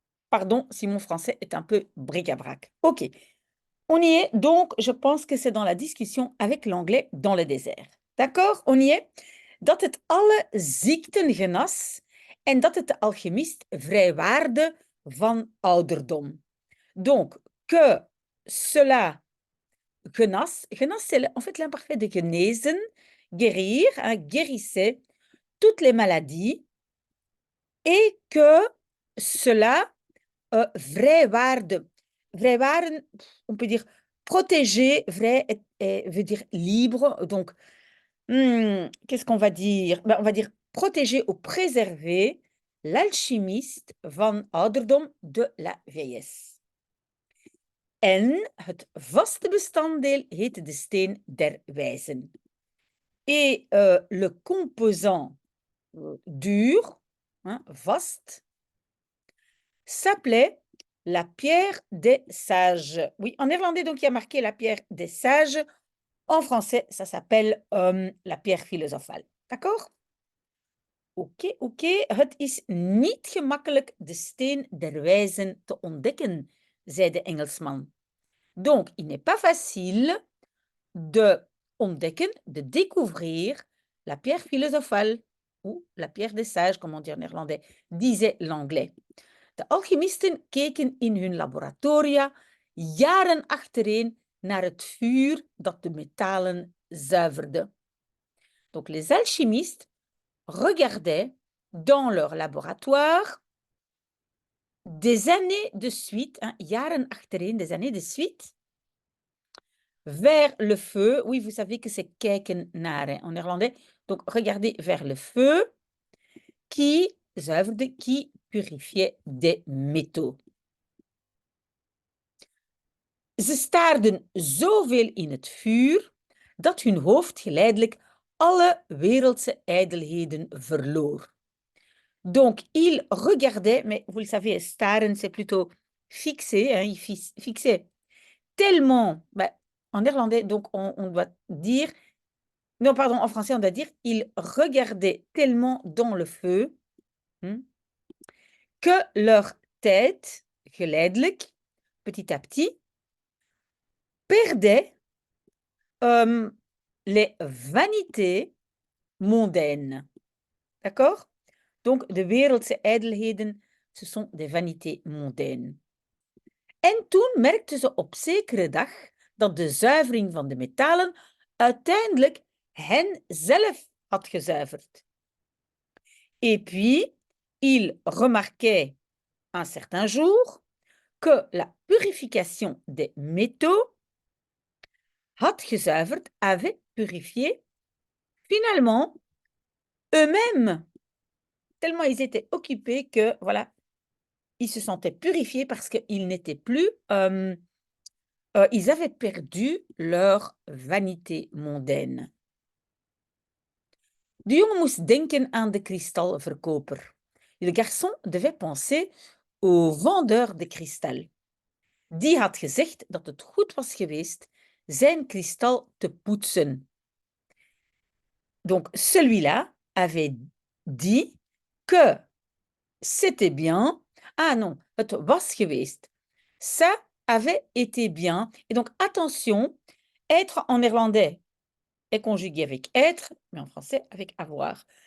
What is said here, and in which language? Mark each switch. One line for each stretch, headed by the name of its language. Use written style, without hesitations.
French: Pardon si mon français est un peu bric-à-brac. OK. On y est, donc je pense que c'est dans la discussion avec l'anglais dans le désert. D'accord? On y est?
Dutch: Dat het alle ziekten genas en dat het de alchemist vrijwaarde van ouderdom.
French: Donc, que cela genas, genas c'est en fait l'imparfait de genezen, guérir, hein, guérissait toutes les maladies et que cela vrijwaarde. Vrijwaren, on peut dire protéger, vrij veut dire libre. Donc, qu'est-ce qu'on va dire? Ben, on va dire protéger ou préserver l'alchimiste
Dutch: van ouderdom
French: de la vieillesse.
Dutch: En het vaste bestanddeel heette de steen der wijzen.
French: Et le composant dur, hein, vaste, s'appelait la pierre des sages. Oui, en néerlandais, donc, il y a marqué la pierre des sages. En français, ça s'appelle la pierre philosophale. D'accord? Oké, oké.
Dutch: Het is niet gemakkelijk de steen der wijzen te ontdekken, zei de Engelsman.
French: Donc, il n'est pas facile de ontdekken, de découvrir la pierre philosophale ou la pierre des sages, comme on dit en néerlandais, disait l'anglais.
Dutch: De alchemisten keken in hun laboratoria jaren achtereen naar het vuur dat de metalen zuiverde.
French: Donc les alchimistes regardaient dans leur laboratoire des années de suite, hein,
Dutch: jaren achtereen,
French: des années de suite, vers le feu. Oui, vous savez que c'est
Dutch: kijken naar
French: hein, en néerlandais. Donc regardez vers le feu qui zuiverde, qui purifiait des métaux.
Dutch: Ze staarden zoveel in het vuur dat hun hoofd geleidelijk alle wereldse ijdelheden verloor.
French: Donc, il regardait, mais vous le savez, staren, c'est plutôt fixer, hein, il fixait tellement, bah, en néerlandais, donc on doit dire, non, pardon, en français, on doit dire, il regardait tellement dans le feu que leur tête, geleidelijk, petit à petit, perdait les vanités mondaines. D'accord? Donc,
Dutch: de wereldse ijdelheden,
French: ce sont des vanités mondaines.
Dutch: En toen merkten ze op zekere dag dat de zuivering van de metalen uiteindelijk hen zelf had gezuiverd.
French: Et puis, ils remarquaient un certain jour que la purification des métaux
Dutch: had gezuiverd,
French: avait purifié finalement eux-mêmes, tellement ils étaient occupés que, voilà, ils se sentaient purifiés parce qu'ils n'étaient plus, ils avaient perdu leur vanité mondaine.
Dutch: De jongen moest denken aan de kristalverkoper.
French: Le garçon devait penser au vendeur de kristal.
Dutch: Die had gezegd dat het goed was geweest zijn kristal te poetsen.
French: Donc, celui-là avait dit que c'était bien. Ah non,
Dutch: het was geweest.
French: Ça avait été bien. Et donc, attention, être en néerlandais est conjugué avec être, mais en français avec avoir.